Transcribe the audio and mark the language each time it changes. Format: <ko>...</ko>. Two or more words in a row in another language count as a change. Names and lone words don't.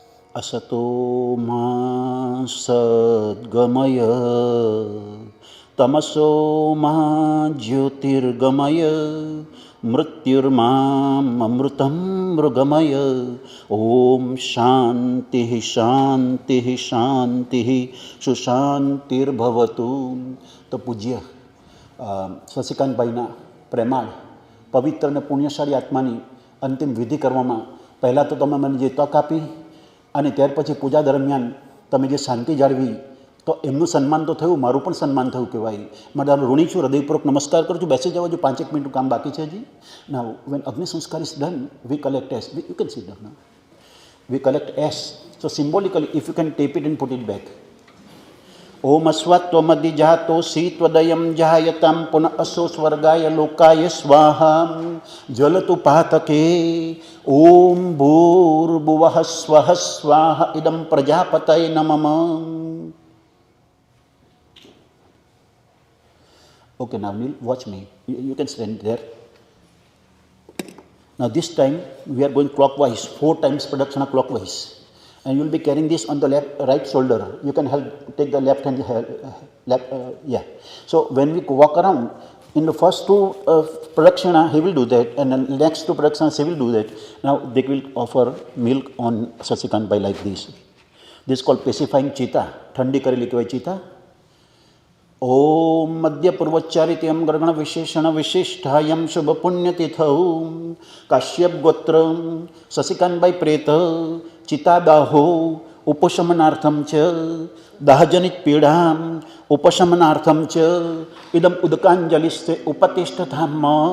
<sa>असतो मा सद्गमय तमसो मा ज्योतिर्गमय मृत्युर्मामृतं मृगमय ओम शांति शांति शांति सुशांतिर्भवतु.</sa> <gu>તો પૂજ્ય શશિકાંતભાઈના પ્રેમાળ પવિત્ર અને પુણ્યશાળી આત્માની અંતિમ વિધિ કરવામાં પહેલાં તો તમે મને જે તક આપી અને ત્યાર પછી પૂજા દરમિયાન તમે જે શાંતિ જાળવી તો એમનું સન્માન તો થયું, મારું પણ સન્માન થયું કહેવાય. મારે ઋણી છું, હૃદયપૂર્વક નમસ્કાર કરું છું. બેસી જવા જો, 5 મિનિટનું કામ બાકી છે હજી.</gu> <en>Now when</en> <gu>અગ્નિ સંસ્કાર</gu> <en>is done we collect ash. You can see done. We collect ash. So symbolically if you can tap it and put it back.</en> <sa>ओम अस्वत्वमधिजातो शीत्वदयं जायतां पुनः असो स्वर्गाय लोकाय स्वाहा ज्वलतु पातके ओम भूर्भुवः स्वः स्वाहा इदं प्रजापतये नमः.</sa> <en>Okay, now Neil, watch me. You can stand there. Now this time we are going clockwise, 4 times pradakshina clockwise. And you will be carrying this on the right shoulder. You can help take the left hand, yeah. So when we walk around, in the first 2 pradakshina he will do that, and then next 2 pradakshina he will do that. Now they will offer milk on Shashikant by like this. This is called pacifying chitta.</en> <gu>ઠંડી કરેલી કહેવાય ચિતા.</gu> <sa>ओम मध्य पूर्वोच्चारित्यं ग्रहण विशेषण विशिष्टायं शुभ पुण्यतिथौ काश्यप गोत्र शशिकांतबाई प्रेत चितादाहो उपशमनार्थं च दाहजनित पीडां उपशमनार्थं च इदम् उदकाञ्जलिस्ते उपतिष्ठताम्.</sa>